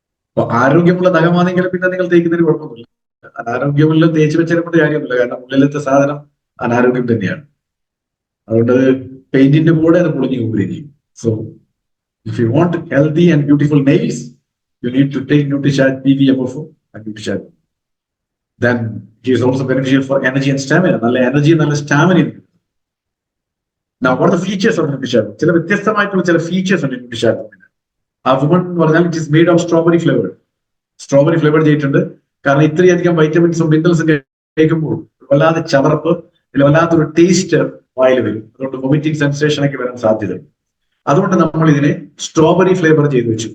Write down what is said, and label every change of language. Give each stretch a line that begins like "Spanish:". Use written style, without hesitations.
Malayalam: അപ്പൊ ആരോഗ്യമുള്ള നഖമാണെങ്കിൽ പിന്നെ നിങ്ങൾ തേക്കുന്നതിന് കുഴപ്പമൊന്നുമില്ല. അനാരോഗ്യമുള്ള തേച്ച് വെച്ചതിനെക്കൊണ്ട് കാര്യമൊന്നുമില്ല, കാരണം ഉള്ളിലത്തെ സാധനം അനാരോഗ്യം തന്നെയാണ്. അതുകൊണ്ട് പെയിന്റിന്റെ കൂടെ അത് പൊളിഞ്ഞു പോയിരിക്കും.
English: So if you want healthy and beautiful nails, you need to take Nutricharge PVMO4 and Nutricharge. Then it is also beneficial for energy and stamina.
Malayalam: നല്ല എനർജി, നല്ല stamina.
English: Now what are the features of Nutricharge?
Malayalam: ചില വ്യത്യസ്തമായിട്ടുള്ള ചില features ഉണ്ട് Nutricharge. ആ woman എന്ന് പറഞ്ഞാൽ
English: It is made of strawberry flavour.
Malayalam: Strawberry flavour ചെയ്തിട്ടുണ്ട്. കാരണം ഇത്രയധികം വൈറ്റമിൻസും മിനറൽസും കഴിക്കുമ്പോൾ വല്ലാതെ ചവർപ്പ്, വല്ലാത്തൊരു ടേസ്റ്റ് വായിൽ വരും. അതുകൊണ്ട് വൊമിറ്റിംഗ് സെൻസേഷൻ ഒക്കെ വരാൻ സാധ്യതയുണ്ട്. അതുകൊണ്ട് നമ്മൾ ഇതിനെ സ്ട്രോബെറി ഫ്ലേവർ ചെയ്ത് വെച്ചു.